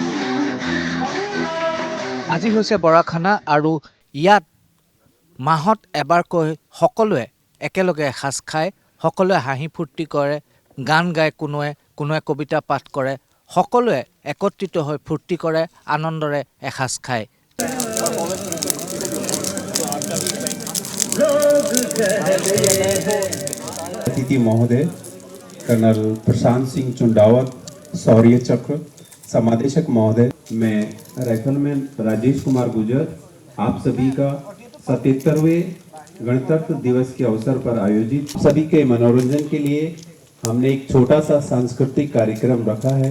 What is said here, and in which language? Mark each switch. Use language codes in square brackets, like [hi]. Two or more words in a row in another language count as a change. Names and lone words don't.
[as] আজি হৈছে বৰাখানা, আৰু ইয়াত মাহত এবাৰকৈ সকলোৱে একেলগে এসাঁজ খায়, সকলোৱে হাঁহি ফূৰ্তি কৰে, গান গায়, কোনোৱে কবিতা পাঠ কৰে, সকলোৱে একত্ৰিত হৈ ফূৰ্তি কৰে, আনন্দৰে এসাঁজ খায়। [hi] अतिथि महोदय कर्नल प्रशांत सिंह चुंडावत, शौर्य चक्र, समादेशक महोदय, मैं राइफलमैन राजेश कुमार गुजर आप सभी का 77वें गणतंत्र दिवस के अवसर पर आयोजित सभी के मनोरंजन के लिए हमने एक छोटा सा सांस्कृतिक कार्यक्रम रखा है।